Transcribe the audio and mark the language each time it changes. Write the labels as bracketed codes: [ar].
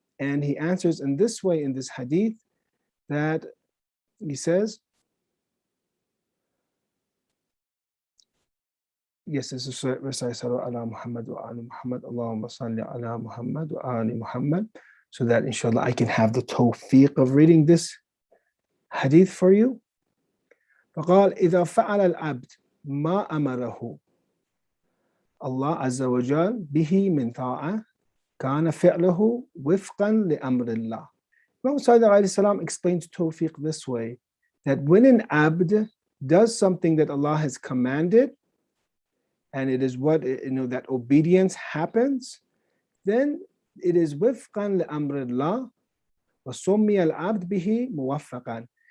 [en] And he answers in this way, in this hadith, that he says, yes, this is verse, ala Muhammad wa ala Muhammad, Allahumma salli ala Muhammad wa ali Muhammad, so that inshallah I can have the tawfiq of reading this hadith for you. [ar] فقال إذا فعل العبد ما أمره الله عز وجل به من طاعة كان فعله وفقا لأمر الله. [en] Imam Sadiq alayhi salam explains tawfiq this way, that when an abd does something that Allah has commanded, and it is what, that obedience happens, then it is [ar] wifqan li amrillah wa summiya al-abd bihi muwaffaqan.